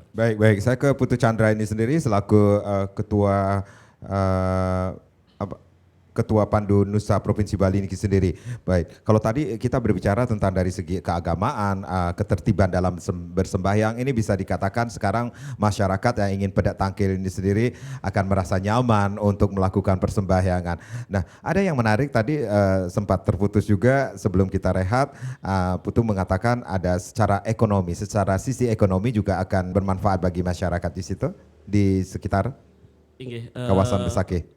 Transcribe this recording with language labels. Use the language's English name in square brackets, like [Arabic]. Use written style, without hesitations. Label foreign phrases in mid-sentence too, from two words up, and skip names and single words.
[Indonesian] Baik. Saya ke Putu Chandra ini sendiri selaku Ketua Pandu Nusa Provinsi Bali ini sendiri. Baik, kalau tadi kita berbicara tentang dari segi keagamaan, ketertiban dalam bersembahyang, ini bisa dikatakan sekarang masyarakat yang ingin pedak tangkil ini sendiri akan merasa nyaman untuk melakukan persembahyangan. Nah, ada yang menarik tadi sempat terputus juga sebelum kita rehat, Putu mengatakan ada secara sisi ekonomi juga akan bermanfaat bagi masyarakat di situ, di sekitar kawasan Besakih.